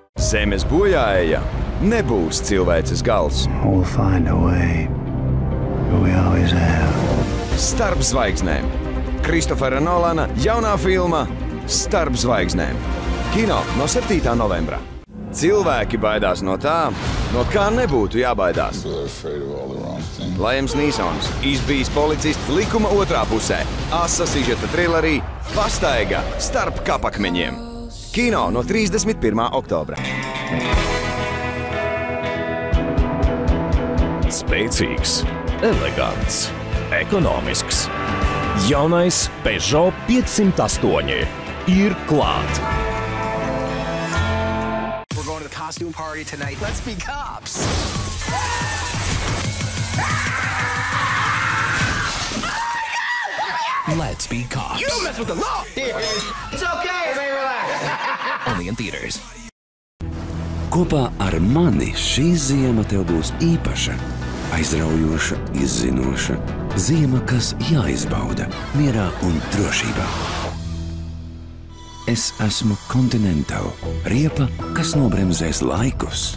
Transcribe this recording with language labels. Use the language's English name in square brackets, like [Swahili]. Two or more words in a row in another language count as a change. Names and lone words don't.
[Latvian] Zemes bojāeja nebūs cilvēces gals. [English] We'll find a way. We always have. [Latvian] Starp zvaigznēm. Kristofera Nolana jaunā filma Starp zvaigznēm. Kino no 7. novembra. Cilvēki baidās no tā, no kā nebūtu jābaidās. Liams Nīsons, izbijis policists likuma otrā pusē. Asa sižeta trilerī Pastaiga starp kapakmeņiem. Kino no 31. oktobra. Spēcīgs, elegants, ekonomisks. Jaunais Peugeot 508 ir klāt. [English] We're going to the costume party tonight. Let's be cops. Let's be cops. You don't mess with the law. It's okay, everybody relax. Only in theaters. [Latvian] Kopā ar mani šī ziema tev būs īpaša, aizraujoša, izzinoša. Ziema, kas jāizbauda mierā un drošībā. Es esmu Continental, riepa, kas nobremzēs laikus.